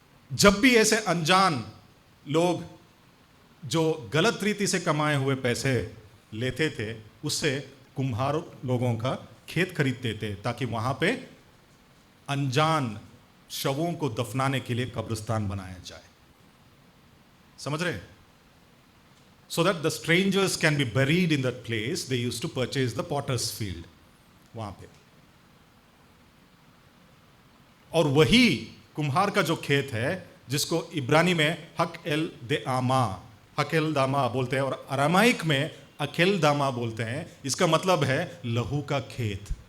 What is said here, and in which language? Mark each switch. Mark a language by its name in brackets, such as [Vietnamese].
[Hindi] जब भी ऐसे अनजान लोग जो गलत रीति से कमाए हुए पैसे लेते थे, उससे कुम्हार लोगों का खेत खरीदते थे ताकि वहां पे अनजान शवों को दफनाने के लिए कब्रिस्तान बनाया जाए। समझ रहे हैं? [English] So that the strangers can be buried in that place, they used to purchase the potter's field [Hindi] वहां पे। और वही कुम्हार का जो खेत है, जिसको इब्रानी में हक एल दामा बोलते हैं और अरामाइक में अकेल दामा बोलते हैं, इसका मतलब है लहू का खेत।